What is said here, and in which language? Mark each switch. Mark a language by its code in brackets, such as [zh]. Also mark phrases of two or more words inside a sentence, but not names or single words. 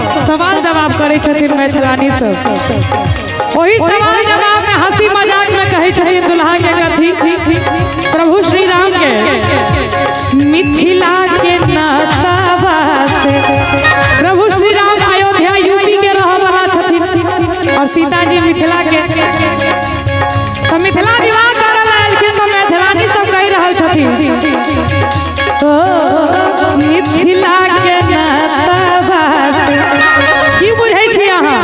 [mai] सवाल जवाब करे छथिन मैथिलानी सब। वही सवाल जवाब में हंसी मजाक में कहे छथिन दुल्हा के कथी प्रभु श्री राम के मिथिला के नातावा से। प्रभु श्री राम अयोध्या यूपी के रह वाला छथिन और सीता जी मिथिला के, तो मिथिला विवाह करल आलखिन तो मैथिलानी सब कह रहल छथिन ओ मिथिला के नातावा से। की बुझै छी अहाँ?